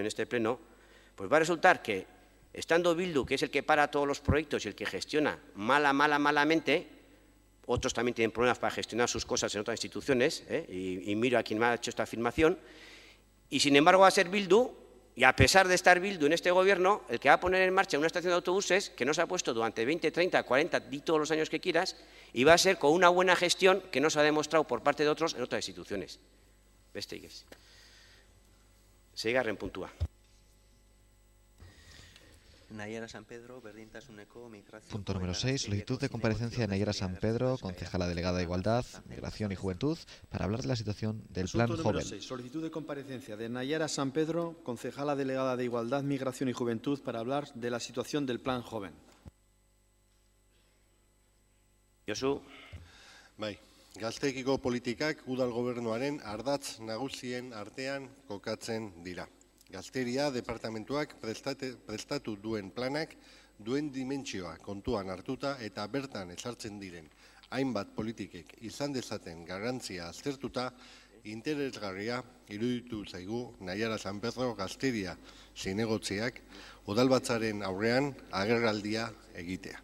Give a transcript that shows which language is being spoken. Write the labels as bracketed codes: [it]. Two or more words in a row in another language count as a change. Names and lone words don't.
[es] este pleno, pues va a resultar que, estando Bildu, que es el que para todos los proyectos y el que gestiona malamente, otros también tienen problemas para gestionar sus cosas en otras instituciones, y miro a quien me ha hecho esta afirmación, y sin embargo va a ser Bildu, y a pesar de estar Bildu en este gobierno, el que va a poner en marcha una estación de autobuses que no se ha puesto durante 20, 30, 40, di todos los años que quieras, y va a ser con una buena gestión que no se ha demostrado por parte de otros en otras instituciones. [eu] Besterik ez. Seigarren puntua. Nayara San Pedro, berdintasuneko migrazio. [es] Punto número 6. Solicitud de comparecencia de Nayara San Pedro, concejala delegada de Igualdad, Migración y Juventud, para hablar de la situación del Plan Joven. 6. Solicitud de comparecencia de Nayara San Pedro, concejala delegada de Igualdad, Migración y Juventud, para hablar de la situación del Plan Joven. Josu. [eu] Bai, Gazteekiko politikak udal gobernuaren ardatz nagusien artean kokatzen dira. Gazteria departamentuak prestatu duen planak duen dimentsioa kontuan hartuta eta bertan ezartzen diren hainbat politikek izan dezaten garrantzia aztertuta, interesgarria iruditu zaigu Naiara San Pedro Gazteria zinegotziak udalbatzaren aurrean agerraldia egitea.